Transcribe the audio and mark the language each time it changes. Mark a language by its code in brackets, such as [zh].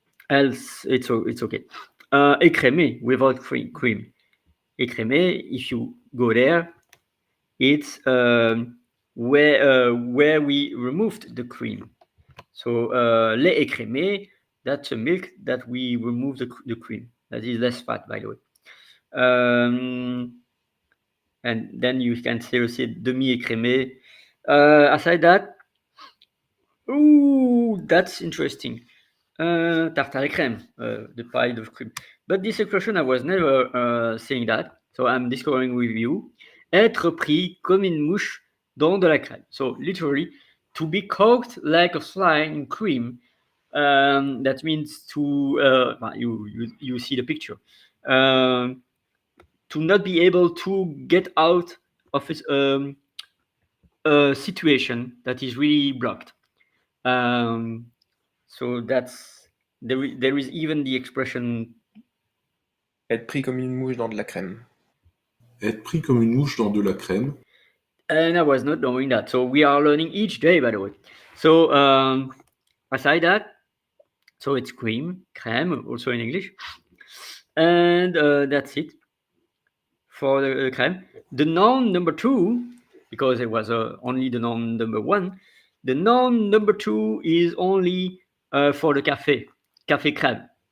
[en] Else it's okay. Écrémé without cream. Écrémé, if you go there, it's where we removed the cream. So lait écrémé, that's a milk that we remove the cream. That is less fat, by the way. And then you can say aussi demi-écrémé. Aside that, that's interesting. [fr] Tarte à la crème, [en] the pie of cream. But this expression, I was never saying that, so I'm discovering with you. [fr] Être pris comme une mouche dans de la crème. [en] So literally, to be cooked like a fly in cream. That means to you see the picture. To not be able to get out of a situation that is really blocked. So that's there is even the expression [fr] Être pris comme une mouche dans de la crème. Être pris comme une mouche dans de la crème. [en] And I was not knowing that. So we are learning each day, by the way. So aside that, so it's cream, crème, also in English. And that's it for the crème. The noun number 2, because it was only the noun number 1, the noun number 2 is only for the café crème.